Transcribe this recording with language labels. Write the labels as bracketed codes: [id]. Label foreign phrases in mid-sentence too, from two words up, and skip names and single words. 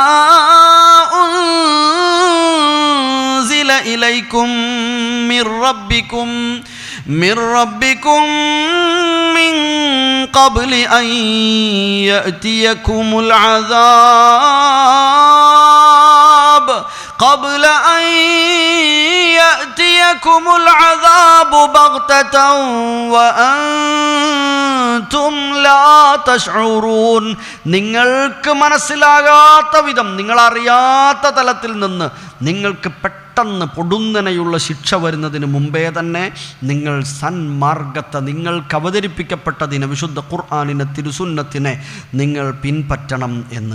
[ar] أنزل إليكم من ربكم من قبل أن يأتيكم العذاب قبل أن يأتيكم العذاب بغتة وأنتم لا تشعرون. [ml] നിങ്ങൾക്ക് മനസ്സിലാകാത്ത വിധം, നിങ്ങളറിയാത്ത തലത്തിൽ നിന്ന് നിങ്ങൾക്ക് പെട്ടെന്ന് പൊടുന്നനെയുള്ള ശിക്ഷ വരുന്നതിന് മുമ്പേ തന്നെ നിങ്ങൾ സന്മാർഗത്തെ, നിങ്ങൾക്ക് അവതരിപ്പിക്കപ്പെട്ടതിനെ, വിശുദ്ധ ഖുർആനിനെ, തിരുസുന്നത്തിനെ നിങ്ങൾ പിൻപറ്റണം എന്ന്.